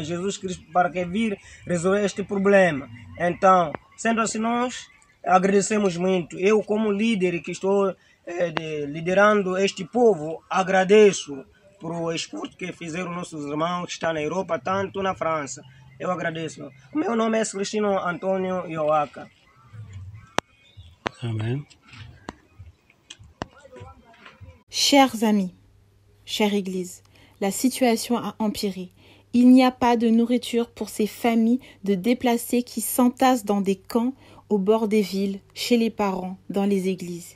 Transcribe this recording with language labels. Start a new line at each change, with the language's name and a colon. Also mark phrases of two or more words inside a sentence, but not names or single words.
Portuguese: Jesus Cristo para que vir resolver este problema. Então, sendo assim, nós agradecemos muito. Eu, como líder que estou liderando este povo, agradeço por o esforço que fizeram nossos irmãos que estão na Europa, tanto na França. Eu agradeço. O meu nome é Celestino Antônio Ioaca. Amen.
French: Chers amis, chère Église, la situation a empiré. Il n'y a pas de nourriture pour ces familles de déplacés qui s'entassent dans des camps au bord des villes, chez les parents, dans les églises.